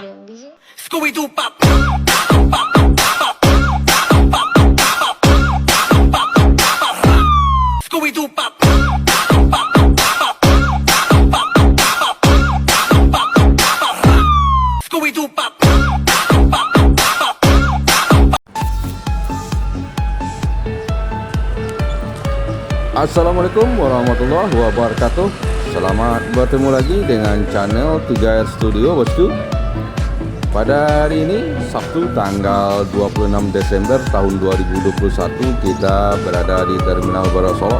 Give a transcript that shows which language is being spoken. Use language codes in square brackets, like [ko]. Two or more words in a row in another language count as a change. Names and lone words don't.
[en] Scooby-Doo pop. Scooby-Doo pop. Scooby-Doo pop. [ar] السلام عليكم ورحمة الله وبركاته. [id] Selamat bertemu lagi dengan channel 3R Studio bosku. Pada hari ini Sabtu tanggal 26 Desember tahun 2021, kita berada di Terminal Baru Solo.